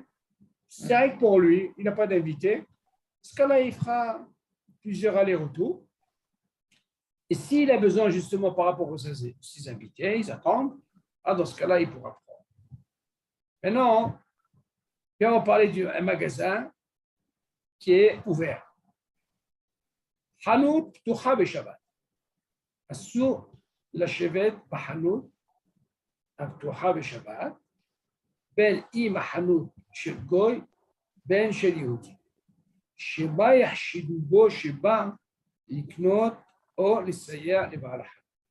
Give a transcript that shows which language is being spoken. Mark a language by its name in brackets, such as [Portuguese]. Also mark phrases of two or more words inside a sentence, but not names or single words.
[French] C'est vrai que pour lui, il n'a pas d'invité. Dans ce cas-là, il fera plusieurs allers-retours. Et s'il a besoin justement par rapport à ses invités, ils attendent. Ah, dans ce cas-là, il pourra prendre. Maintenant, on va parler d'un magasin qui est ouvert. [Hebrew] חנות פתוחה בשבת. אסור לשבת בחנות הפתוחה בשבת, בין אם החנות של גוי, בין של יהודי. שבה יחשדו בו שבא לקנות או לסייע לבעל החנות.